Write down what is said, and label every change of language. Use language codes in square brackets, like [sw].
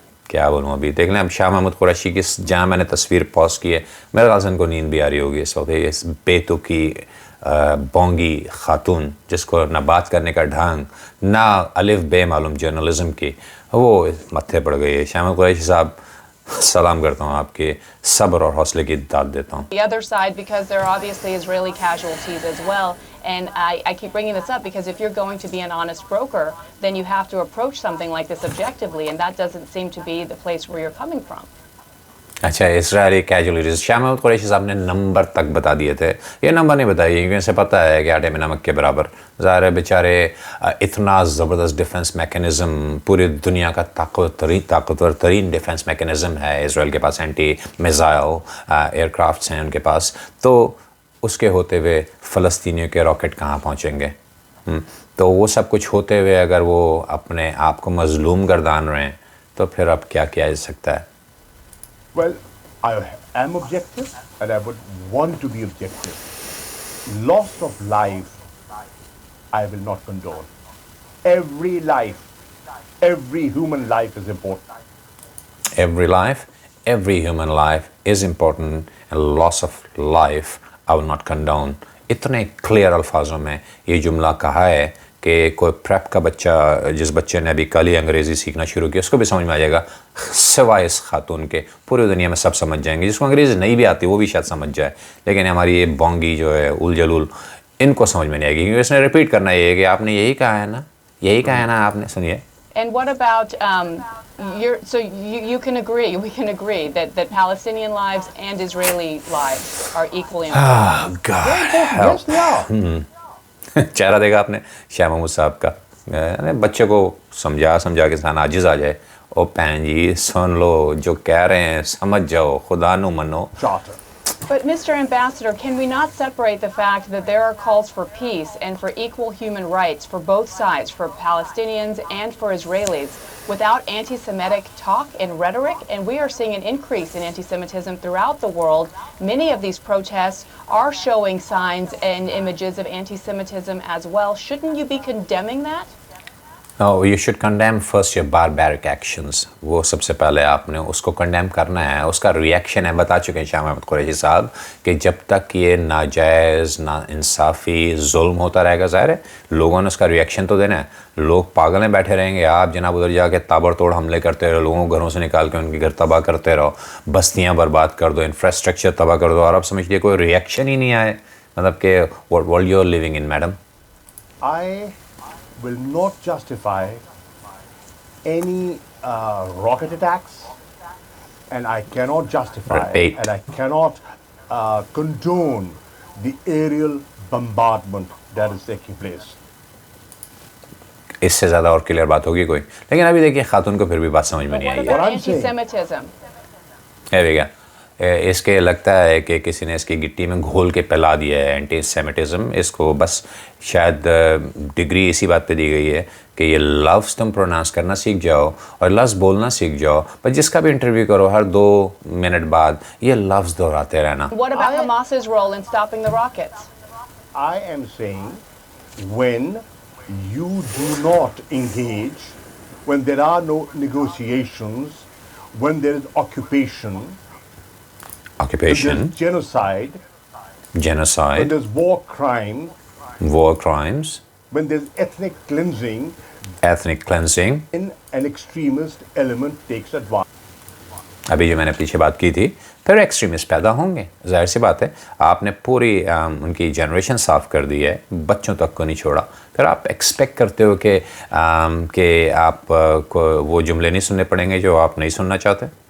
[ur] کیا بولوں ابھی دیکھ لیں. اب شاہ محمود قریشی کی جہاں میں نے تصویر پوسٹ کی ہے، میرے خیال سے ان کو نیند بھی آ رہی ہوگی اس وقت. اس بے تکی بونگی خاتون جس کو نہ بات کرنے کا ڈھنگ نہ الف بے معلوم جرنلزم کی، وہ متھے پڑ گئی ہے. شاہ محمود قریشی صاحب سلام کرتا ہوں، آپ کے صبر اور حوصلے کی داد دیتا ہوں. [en] The other side, because there are obviously Israeli casualties as well, and I keep bringing this up because if you're going to be an honest broker, then you have to approach something like this objectively, and that doesn't seem to be the place where you're coming from. [ur] اچھا، اسرائیلی casualties Shah Mahmood Qureshi صاحب نے number تک بتا دیے تھے. یہ number نہیں بتائیے کیونکہ اسے پتہ ہے کہ آٹے میں نمک کے برابر. ظاہر ہے بیچارے اتنا زبردست ڈیفنس میکینزم، پوری دنیا کا طاقتور ترین ڈیفنس میکینزم ہے اسرائیل کے پاس، اینٹی میزائل ایئر کرافٹس ہیں ان کے پاس. تو اس کے ہوتے ہوئے فلسطینیوں کے راکٹ کہاں پہنچیں گے؟ تو وہ سب کچھ ہوتے ہوئے اگر وہ اپنے آپ کو مظلوم گردان رہے ہیں تو پھر اب کیا کیا جا سکتا ہے؟ [en] Well, I am objective and I would want to be objective. Loss of life, I will not condone. Every life, every human life is important. Every human life is important, and loss of life, I will not condone. [ur] اتنے clear الفاظوں میں یہ جملہ کہا ہے کہ کوئی prep کا بچہ، جس بچے نے ابھی کل ہی انگریزی سیکھنا شروع کیا، اس کو بھی سمجھ میں آ جائے گا. سوائے اس خاتون کے پوری دنیا میں سب سمجھ جائیں گے. جس کو انگریزی نہیں بھی آتی وہ بھی شاید سمجھ جائے، لیکن ہماری یہ بونگی جو ہے اول جلول، ان کو سمجھ میں نہیں آئے گی کیونکہ اس نے ریپیٹ کرنا یہ ہے کہ آپ نے یہی کہا ہے نا آپ نے. سنیے. [en] And what about so you can agree, we can agree that Palestinian lives and Israeli lives are equally important. Yes, they are. [ur] چہرہ دیکھا آپ نے شاہ محمود صاحب کا. بچے کو سمجھا کے انسان عاجز آ جائے. [pa] او پین جی [ur] سن لو جو کہہ رہے ہیں، سمجھ جاؤ، [pa] خدا نو منو. [en] But Mr. Ambassador, can we not separate the fact that there are calls for peace and for equal human rights for both sides, for Palestinians and for Israelis, without anti-Semitic talk and rhetoric? And we are seeing an increase in anti-Semitism throughout the world. Many of these protests are showing signs and images of anti-Semitism as well. Shouldn't you be condemning that? No, you should condemn first your barbaric actions. [ur] وہ سب سے پہلے آپ نے اس کو condemn کرنا ہے. اس کا reaction ہے، بتا چکے ہیں شاہ محمود قریشی صاحب کہ جب تک یہ ناجائز، نا انصافی ظلم ہوتا رہے گا، ظاہر ہے لوگوں نے اس کا ریئیکشن تو دینا ہے. لوگ پاگل میں بیٹھے رہیں گے، آپ جناب ادھر جا کے تابڑ توڑ حملے کرتے رہو، لوگوں کو گھروں سے نکال کے ان کے گھر تباہ کرتے رہو، بستیاں برباد کر دو، انفراسٹرکچر تباہ کر دو، اور آپ سمجھ لیے کوئی ریئیکشن ہی نہیں آئے. مطلب کہ [en] what world you are living in, madam? I will not justify any rocket attacks, and I cannot justify and I cannot condone the aerial bombardment that is taking place. [ur] اس سے زیادہ اور کلیئر بات ہوگی کوئی؟ لیکن ابھی دیکھیے خاتون کو پھر بھی بات سمجھ میں نہیں آئی ہے. [en] Anti-Semitism. [ur] اس کے لگتا ہے کہ کسی نے اس کی گٹی میں گھول کے پلا دیا ہے اینٹی سیمیٹزم. اس کو بس شاید ڈگری اسی بات پہ دی گئی ہے کہ یہ لفظ تم پروناؤنس کرنا سیکھ جاؤ اور لفظ بولنا سیکھ جاؤ. پر جس کا بھی انٹرویو کرو ہر 2 منٹ بعد یہ لفظ دہراتے رہنا. [en] What about Hamas's role in stopping the rockets? I am saying when you do not engage, when there are no negotiations, when there is occupation, when there's genocide, when there's war crimes, when there's ethnic cleansing, an extremist element takes advantage. [ur] ابھی جو میں نے پیچھے بات کی تھی، پھر extremist پیدا ہوں گے، ظاہر سی بات ہے. آپ نے پوری ان کی جنریشن صاف کر دی ہے، بچوں تک کو نہیں چھوڑا. پھر آپ ایکسپیکٹ کرتے ہو کہ آپ کو وہ جملے نہیں سننے پڑیں گے جو آپ نہیں سننا چاہتے.